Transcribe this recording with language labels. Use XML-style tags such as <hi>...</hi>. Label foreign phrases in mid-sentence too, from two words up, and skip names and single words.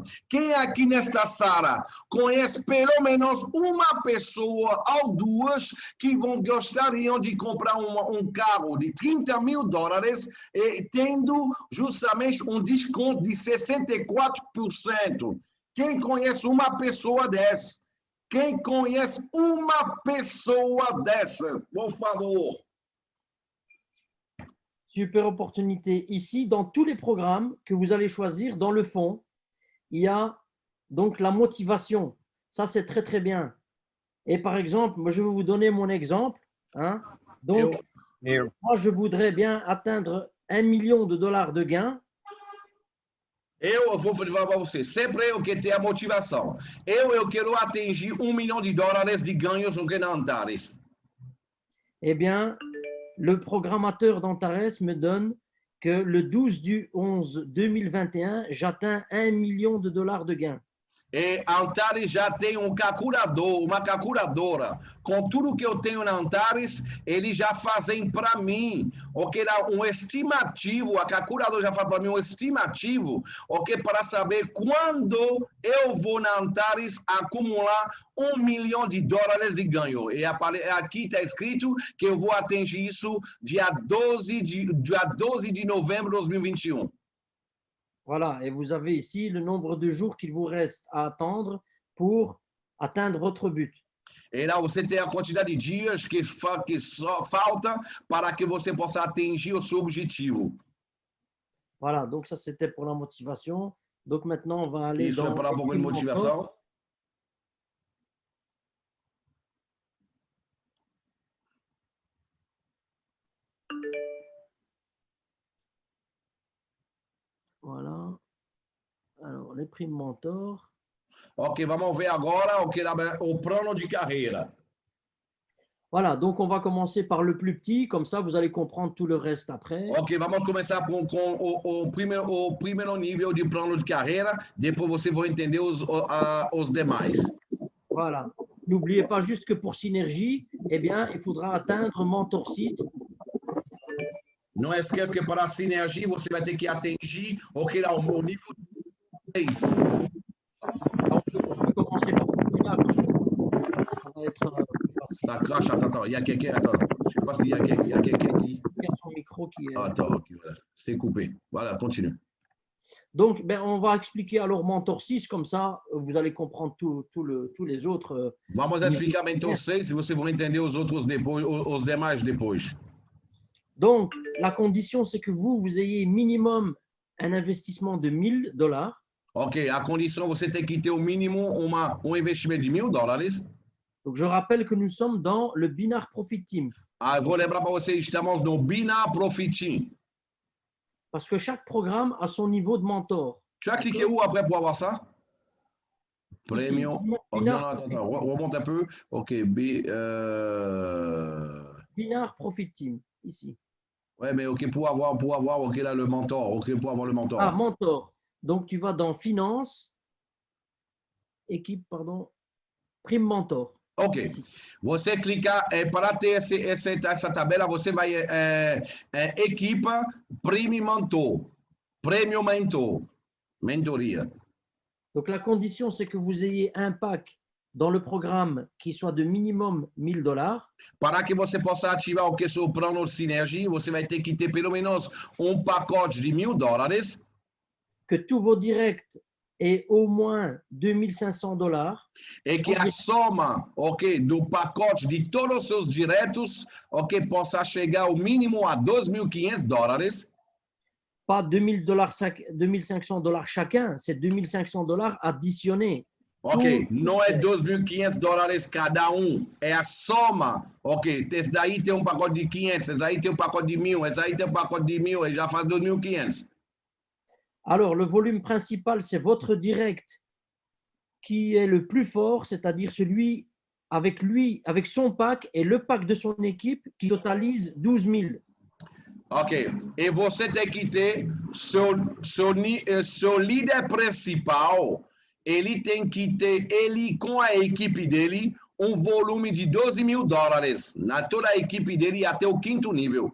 <pt>Quem aqui nesta sala conhece pelo menos uma pessoa ou duas que gostariam de comprar um carro de $30.000 tendo justamente um desconto de 64%? Quem conhece uma pessoa dessa? Quem conhece uma pessoa dessa? Por favor.</pt> <fr>Super opportunité. Ici, dans tous les programmes que vous allez choisir, dans le fond, il y a donc la motivation. Ça, c'est très, très bien. Et par exemple, moi, je vais vous donner mon exemple. Hein. Donc, moi, je voudrais bien atteindre $1 million de gains.</fr> <pt>Eu vou falar para você, sempre eu quero ter a motivação. Eu quero atingir $1 million de ganhos na Antares.</pt> <fr>Eh bien, le programmateur d'Antares me donne que le 12/11/2021, j'atteins $1 million de gains.</fr> <pt>E Antares já tem uma calculadora com tudo que eu tenho na Antares, eles já fazem para mim, ok, um estimativo, a calculadora já faz para mim um estimativo, ok, para saber quando eu vou na Antares acumular $1 million de ganho. E aqui está escrito que eu vou atingir isso dia 12 de novembro de 2021.</pt> <fr>Voilà, et vous avez ici le nombre de jours qu'il vous reste à attendre pour atteindre votre but.</fr> <pt>E lá você tem a quantidade de dias que só falta para que você possa atingir o seu objetivo.</pt> <fr>Voilà, donc ça c'était pour la motivation. Donc maintenant on va aller</fr> <pt>Isso</pt> <fr>dans</fr> <pt>é para um pouco de motivação.</pt> <fr>Voilà. Alors, les primes mentor.</fr> <pt>Ok, vamos ver agora o plano de carreira.</pt> <fr>Voilà, donc on va commencer par le plus petit, comme ça vous allez comprendre tout le reste après.</fr> <pt>Ok, vamos começar com o primeiro nível de plano de carreira, depois você vai entender os demais.</pt> <fr>Voilà. N'oubliez pas juste que pour Synergie, eh bien, il faudra atteindre Mentor 6.</fr> <pt>Não esqueça que para a Synergie você vai ter que atingir o nível 6.</pt> <fr>On peut commencer par celui-là. Ça va être plus facile. Ça crache, attends, il y a quelqu'un, attends, je ne sais pas s'il y a quelqu'un qui... Il y a son micro qui est... Attends, ok, voilà, c'est coupé. Voilà, continue. Donc, on va expliquer alors Mentor 6, comme ça, vous allez comprendre tous les autres.</fr> <pt>Vamos explicar Mentor 6, e vocês vão entender os demais depois.</pt> <fr>Donc, la condition, c'est que vous ayez minimum un investissement de $1000.</fr> <pt>Ok, a condição você ter que ter o mínimo investimento de $1000.</pt> <fr>Donc, je rappelle que nous sommes dans le Binar Profit Team.</fr> <pt>Ah, eu vou lembrar para vocês, estamos no Binar Profit Team.</pt> <fr>Parce que chaque programme a son niveau de mentor. Tu as cliqué où après pour avoir ça? Ici, Premium. Ok, Binar, non, attends, remonte un peu. Ok, Binar Profit Team, ici. ouais, mais ok, pour avoir, ok, là, le mentor. Ok, pour avoir le mentor. Ah, mentor. Donc, tu vas dans Finance, équipe, pardon, Prime Mentor. Ok. Ici.</fr> <pt>Você clica, para ter essa tabela, você vai equipe Prime Mentor. Premium Mentor. Mentoria.</pt> <fr>Donc, la condition, c'est que vous ayez un pack dans le programme qui soit de minimum $1000.</fr> <pt>Para que você possa ativar o que seu plano de sinergia, você vai ter que ter pelo menos pacote de $1000.</pt> <fr>Que tous vos directs aient au moins $2500.</fr> <pt>E que a soma, ok, do pacote de todos os seus diretos, ok, possa chegar ao mínimo a $2.500.</pt> <fr>Pas $2500 chacun, c'est $2500 additionnés.</fr> <pt>Ok, não é $2.500 cada é a soma. Ok, esse daí tem pacote de 500, esse daí tem pacote de 1000, esse aí tem pacote de 1000 e já faz 2.500.</pt> <fr>Alors, le volume principal, c'est votre direct qui est le plus fort, c'est-à-dire celui avec son pack et le pack de son équipe qui totalise 12 000.</fr> <pt>Ok, e você tem que ter seu líder principal, ele tem que ter, ele com a equipe dele, volume de $12.000 na toda a equipe dele até o 5º nível.</pt>